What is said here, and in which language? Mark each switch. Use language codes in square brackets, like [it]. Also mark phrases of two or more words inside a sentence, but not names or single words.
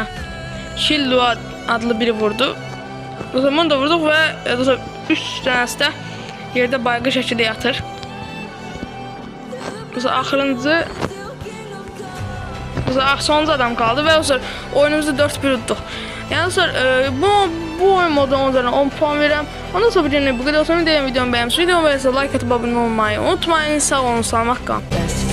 [az] Shilluad adlı biri vurdu. O zaman da vurduq və 3 dənəsi də yerdə baygın şəkildə yatır. Axırıncı sonuncu adam qaldı və oyunumuzu 4-1 udduq. Yəni bu oyun moduna 10 üzərindən 10 puan verirəm. Ondan sonra bu qədər olsun. Videomu bəyənmişsiniz. [tr] Videomu beğensiniz. Videomu beğensiniz. Like atıp abone olmayı unutmayın. [az] Sağ olun. Salamat qalın.